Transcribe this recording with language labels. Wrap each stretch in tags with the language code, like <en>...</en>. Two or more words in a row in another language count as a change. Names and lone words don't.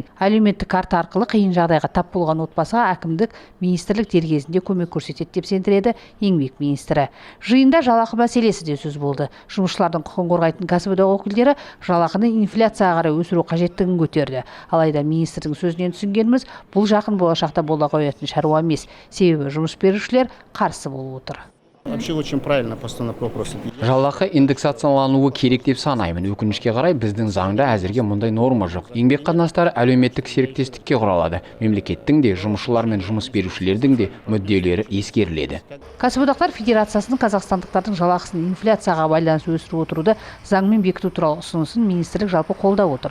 <kk>Әлеуметтік карта арқылы қиын жағдайға тап болған отбасыға әкімдік, министрлік дер кезінде көмек көрсетеді деп сендіреді еңбек министрі. Жиында жалақы мәселесі де сөз болды. Жұмысшылардың құқығын қорғайтын кәсіподақ өкілдері жалақыны инфляцияға қарай өсіру қажеттігін көтерді. Алайда министрдің сөзінен түсінгеніміз, бұл жақын болашақта бола қоятын шаруа емес. Себебі жұмыс берушілер қарсы болып отыр.</kk> <ru>Вообще очень правильно постановка вопроса.</ru> <kk>Жалақы индексациялануы керек деп санаймын. Өкінішке қарай біздің заңда әзірге мұндай норма жоқ. Еңбек қатынастары әлеуметтік серіктестікке құралады. Мемлекеттің де, жұмысшылар мен жұмыс берушілердің де мүдделері ескеріледі. Кәсіподақтар Федерациясының қазақстандықтардың жалақысын инфляцияға байланысты өсіріп отыруды заңмен бекіту туралы ұсынысын министрлік жалпы қолдап отыр.</kk>